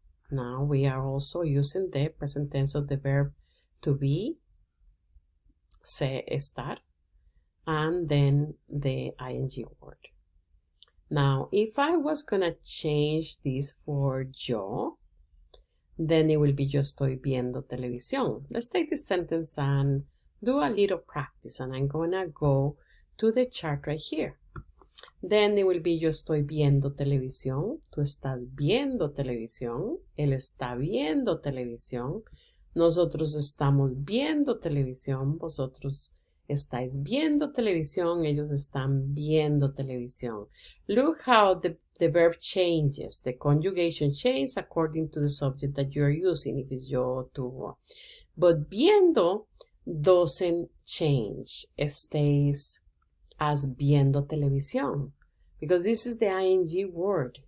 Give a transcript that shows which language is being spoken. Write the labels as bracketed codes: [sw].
[en] Now we are also using the present tense of the verb to be, se, estar, and then the ing word. Now, if I was going to change this for yo, then it will be [es] yo estoy viendo televisión. [en] Let's take this sentence and do a little practice, and I'm going to go to the chart right here. [es] Then it will be yo estoy viendo televisión, tú estás viendo televisión, él está viendo televisión, nosotros estamos viendo televisión, vosotros estáis viendo televisión, ellos están viendo televisión. [en] Look how the verb changes, the conjugation changes according to the subject that you are using, if it's yo, tú. But viendo doesn't change, stays as [es] viendo televisión, [en] because this is the ing word.